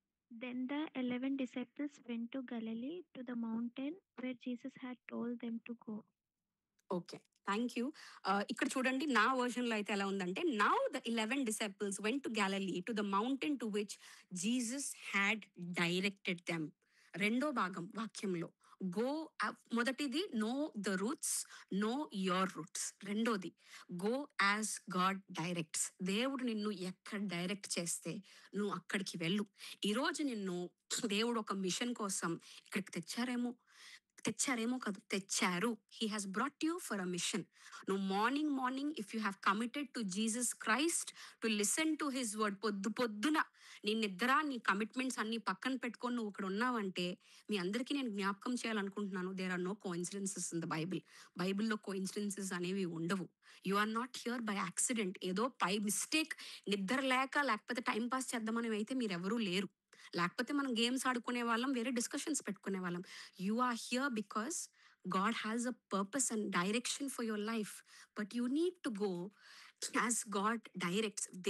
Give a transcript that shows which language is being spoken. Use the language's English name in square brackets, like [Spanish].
[English] Then the 11 disciples went to Galilee to the mountain where Jesus had told them to go. Okay. Thank you. [Telugu] ఇక్కడ చూడండి నా వెర్షన్‌లో అయితే ఎలా ఉందంటే, [English] Now the 11 disciples went to Galilee to the mountain to which Jesus had directed them. [Telugu] రెండో భాగం వాక్యంలో [English] Go మొదటిది know the roots, know your roots. [Telugu] రెండోది [English] Go as God directs. [Telugu] దేవుడు నిన్ను ఎక్కడ డైరెక్ట్ చేస్తే నువ్వు అక్కడికి వెళ్ళు. ఈరోజు నిన్ను దేవుడు ఒక మిషన్ కోసం ఇక్కడికి తెచ్చారేమో కాదు, తెచ్చారు. [English] He has brought you for a mission. నువ్వు morning if you have committed to Jesus Christ to listen to his word, [Telugu] పొద్దున నీ నిద్ర నీ కమిట్మెంట్స్ అన్ని పక్కన పెట్టుకొని నువ్వు ఇక్కడ ఉన్నావంటే, మీ అందరికీ నేను జ్ఞాపకం చేయాలనుకుంటున్నాను, [English] there are no coincidences in the [Telugu] బైబిల్లో కోఇన్సిడెన్సెస్ అనేవి ఉండవు. [English] You are not here by accident. [Telugu] ఏదో పై మిస్టేక్, నిద్ర లేకపోతే టైం పాస్ చేద్దామని అయితే మీరెవరూ లేరు. లేకపోతే మనం గేమ్స్ ఆడుకునే వాళ్ళం, వేరే డిస్కషన్స్ పెట్టుకునే వాళ్ళం. [English] You are here because God has a purpose and direction for your life. But you need to go as God directs.